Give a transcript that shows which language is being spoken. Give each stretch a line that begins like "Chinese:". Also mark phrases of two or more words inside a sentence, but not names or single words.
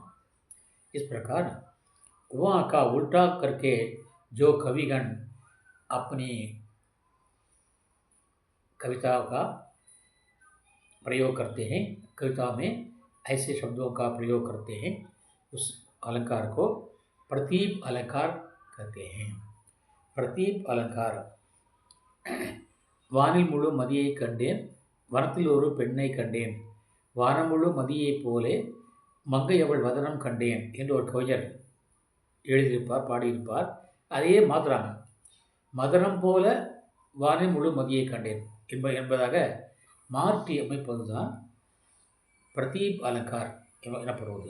Hindi: इस प्रकार उपमा का उल्टा करके जो कविगण अपनी कविता का प्रयोग करते हैं, कविता में ऐसे शब्दों का प्रयोग करते हैं, उस अलंकार को प्रतीप अलंकार कहते हैं. प्रतीप अलंकार.
Tamil: வானில் முழு மதியை கண்டேன், வனத்தில் ஒரு பெண்ணை கண்டேன், வானமுழு மதியைப் போலே மங்கை அவள் வதனம் கண்டேன் என்று ஒரு கவிஞர் எழுதியிருப்பார், பாடியிருப்பார். அதையே மாற்றுறாங்க, மதனம் போல வானில் முழு மதியை கண்டேன் என்பதாக மாற்றி அமைப்பதுதான்
Hindi: प्रतीप अलंकार
Tamil: எனப்படுவது.